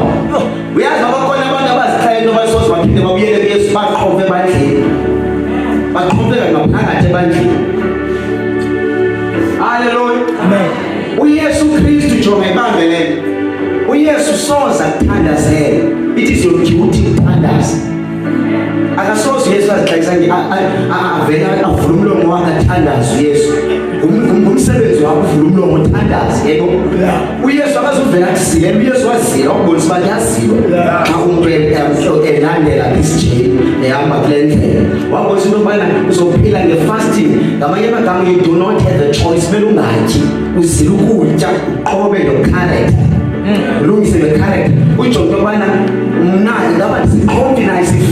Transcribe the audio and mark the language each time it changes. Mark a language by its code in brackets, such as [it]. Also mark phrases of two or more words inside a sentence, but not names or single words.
[xh] Uyazi abakhona abantu abazixhayela into basoze baphinde babuyele kuYesu baqhomfe ebandleni, baqhomfeka ngaphakathi ebandleni. Haleluya. Amen. uYesu Kristu jonga ibambelele. uYesu soza kuthandazela. [en] It is your duty [xh] ukuthandaza. Akasoze uYesu azixhayisa avela avula umlomo wakhe athandaze uYesu. Ngumsebenzi wakho uvula umlomo uthandaze, yebo. uYesu akazuvela akusile, uYesu wazila ukubonisa uba yaziwe. Xa umuntu elandela isijeli ehamba kule ndlela wabonisa into yobana uzophila nge-fasting. Ngamanye amagama [en] you do not have a choice, [xh] kumele ungatyi, uzile ukutya uqobe lo-character, ulungise le-character. Ujonge into yobana mna ingaba ndiziqondi nayo